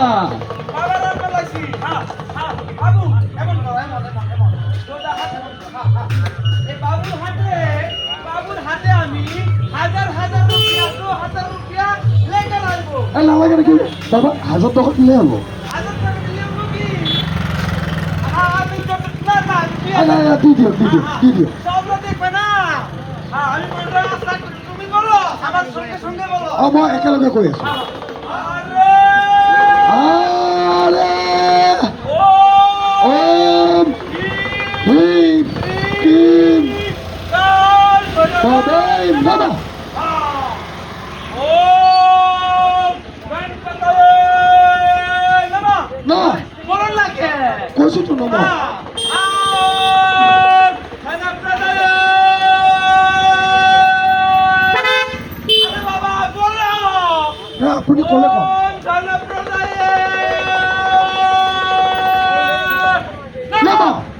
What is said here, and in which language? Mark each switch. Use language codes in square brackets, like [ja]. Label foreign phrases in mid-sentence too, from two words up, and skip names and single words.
[bn] বাবার নাম বলাইছি হ্যাঁ হ্যাঁ বাবু এমন করো এমন সোজা হাত এমন করো হ্যাঁ হ্যাঁ এই বাবুর হাতে আমি হাজার হাজার রুপিয়া 2000 রুপিয়া লেগে লাগবো না লাগে নাকি বাবা 1000 টাকা দিলে হবো হাজার টাকা দিলে হবো কি আমি তো না না দিও সব দেখবে না হ্যাঁ আমি বলবো আস্তে তুমি বলো আমার সঙ্গে সঙ্গে বলো [as] মই একেলগে কৈ আছো [bn] আরে আরে ও [sa] ओम ह्रिम क्लिम तदाइ नमः ओम गणपतये नमः [bn] না বলুন লাগে [as] কৈছো তো নমঃ না আপুনি ক'লে কম নমঃ